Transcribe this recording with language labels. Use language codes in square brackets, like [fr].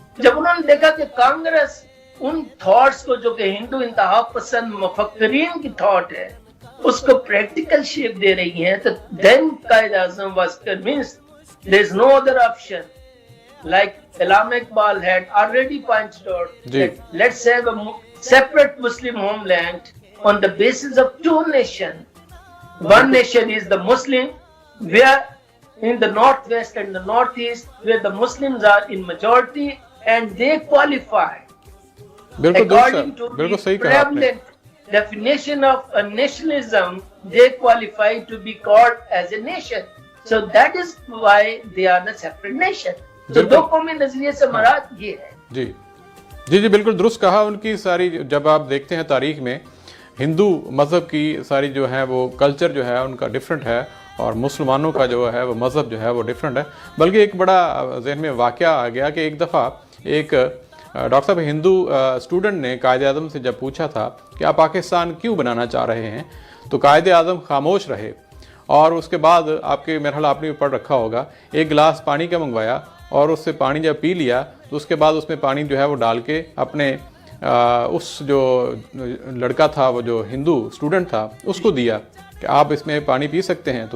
[ur] جب انہوں نے دیکھا کہ کانگریس ان تھاٹس کو جو کہ ہندو انتہا پسند مفکرین کی تھاٹ ہے اس کو پریکٹیکل شیپ دے رہی ہیں, [en] تو then Quaid Azam was convinced there is no other option, like Allama Iqbal had already pointed out that let's have a separate Muslim homeland on the basis of 2 nations. One nation is the Muslim, where in the northwest and the northeast where the Muslims are in majority and they qualify according to the prevalent definition of a nationalism, they qualify to be called as a nation. So that is why they are a separate nation. So [ur] 2 قومی نظریے سے مراد یہ ہے. جی جی جی بالکل درست کہا. ان کی ساری جب آپ دیکھتے ہیں تاریخ میں ہندو مذہب کی ساری جو ہے وہ کلچر جو ہے ان کا ڈیفرنٹ ہے, اور مسلمانوں کا جو ہے وہ مذہب جو ہے وہ ڈیفرنٹ ہے. بلکہ ایک بڑا ذہن میں واقعہ آ گیا کہ ایک دفعہ ایک ڈاکٹر صاحب ہندو اسٹوڈنٹ نے قائد اعظم سے جب پوچھا تھا کہ آپ پاکستان کیوں بنانا چاہ رہے ہیں, تو قائد اعظم خاموش رہے, اور اس کے بعد آپ کے مرحلہ آپ نے پڑھ رکھا ہوگا, ایک گلاس پانی کا منگوایا اور اس سے پانی جب پی لیا تو اس کے بعد اس میں پانی جو ہے وہ ڈال کے اپنے اس جو لڑکا تھا وہ جو ہندو اسٹوڈنٹ تھا اس کو دیا کہ آپ اس میں پانی پی سکتے ہیں.